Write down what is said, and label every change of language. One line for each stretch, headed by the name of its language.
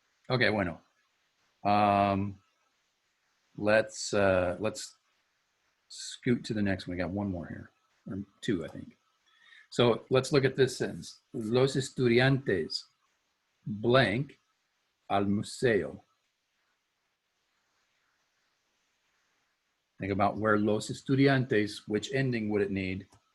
Spanish: Okay, bueno.
English: Let's scoot to the next one. We got one more here, or two, I think. So let's look at this sentence.
Spanish: Los estudiantes
English: blank
Spanish: al museo.
English: Think about where
Spanish: los estudiantes,
English: which ending would it need?